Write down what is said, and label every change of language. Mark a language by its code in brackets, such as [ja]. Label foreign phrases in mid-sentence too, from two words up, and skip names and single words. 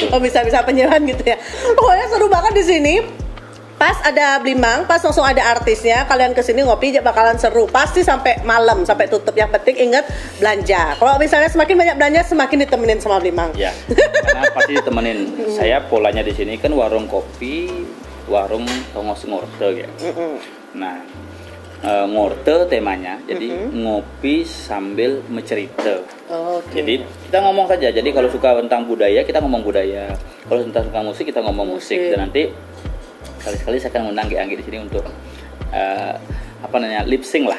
[id] Oh bisa penyerahan gitu ya. Pokoknya seru banget di sini. Pas ada Blimang, pas langsung ada artisnya, kalian kesini ngopi bakalan seru. Pasti sampai malam, sampai tutup. Yang penting ingat belanja. Kalau misalnya semakin banyak belanja, semakin ditemenin sama Blimang. Ya, karena pasti ditemenin. Saya polanya di sini kan warung kopi, warung tongos ngorte ya. Nah, ngorte temanya, jadi ngopi sambil mencerita. Jadi kita ngomong saja. Jadi kalau suka tentang budaya, kita ngomong budaya. Kalau tentang musik, kita ngomong musik. Dan nanti sekali-sekali saya akan undang Anggi di sini untuk lip sync lah.